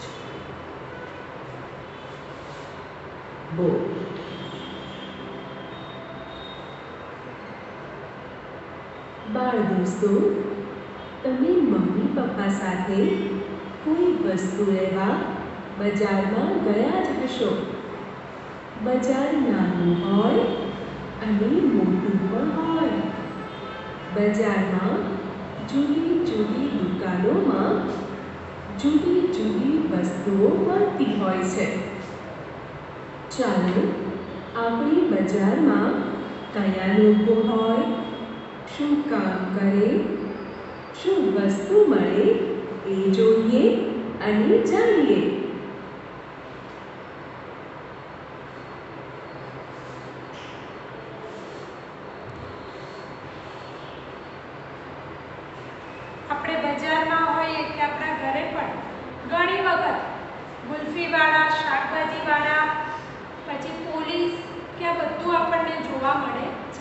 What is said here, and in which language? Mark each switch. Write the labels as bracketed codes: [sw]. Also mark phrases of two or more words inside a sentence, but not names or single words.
[gu] બો બાળ દોસ્તોં તમે મમ્મી પપ્પા સાથે કોઈ વસ્તુ લેવા બજારમાં ગયા જ હશો। બજાર નાનું હોય અને મોટું પણ હોય। બજારમાં જુદી જુદી દુકાનોં જુદી જુદી વસ્તુઓં મળતી હોય છે। ચાલો આપણી બજાર મેં કયા લોકો હોય શું કામ કરે શું વસ્તુ મળે એ જોઈએ અને જાણીએ। આપણે બજારમાં હોઈએ કે આપણા ઘરે પણ ઘણી વખત ગુલ્ફીવાળા શાકભાજીવાળા પછી પોલીસ કે આ બધું આપણને જોવા મળે છે।